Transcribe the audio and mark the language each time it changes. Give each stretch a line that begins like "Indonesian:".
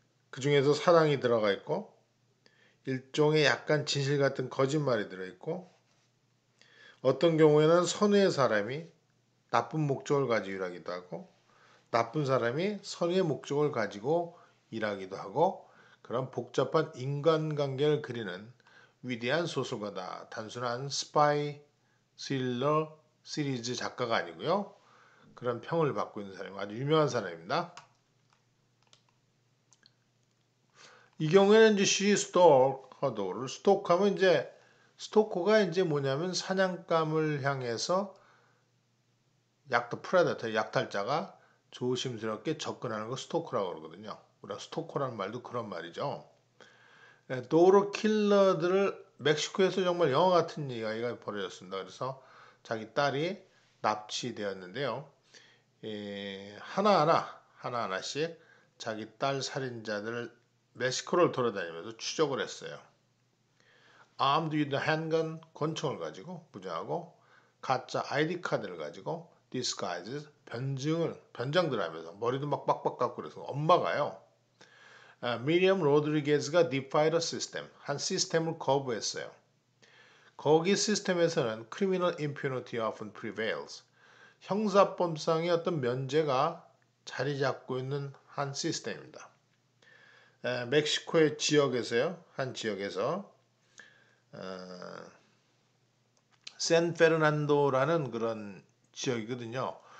Korean: 그 중에서 사랑이 들어가 있고 일종의 약간 진실 같은 거짓말이 들어있고 어떤 경우에는 선의의 사람이 나쁜 목적을 가지고 일하기도 하고 나쁜 사람이 선의의 목적을 가지고 일하기도 하고 그런 복잡한 인간관계를 그리는 위대한 소설가다. 단순한 스파이 스릴러 시리즈 작가가 아니고요. 그런 평을 받고 있는 사람이 아주 유명한 사람입니다. 이 경우에는 이제
English: she stalked her daughter.
Korean: 스토크하면 이제 스토커가 이제 뭐냐면 사냥감을 향해서 프레데터 약탈자가 조심스럽게 접근하는 거 스토커라고 그러거든요. 우리가 스토커라는 말도 그런 말이죠. 도로 킬러들을 멕시코에서 정말 영화 같은 이야기가 벌어졌습니다. 그래서 자기 딸이 납치되었는데요. 하나하나씩 자기 딸 살인자들을 멕시코를 돌아다니면서 추적을 했어요.
English: armed with a handgun,
Korean: 권총을 가지고 무장하고 가짜 아이디 카드를 가지고 disguise, 변장들 하면서 머리도 막 빡빡 깎고 그래서 엄마가요. 미리엄 로드리게즈가
English: defied a system,
Korean: 한 시스템을 거부했어요. 거기 시스템에서는
English: criminal impunity often prevails.
Korean: 형사법상의 어떤 면제가 자리 잡고 있는 한 시스템입니다. 멕시코의 지역에서요, 한 지역에서 샌페르난도라는 그런 지역이거든요.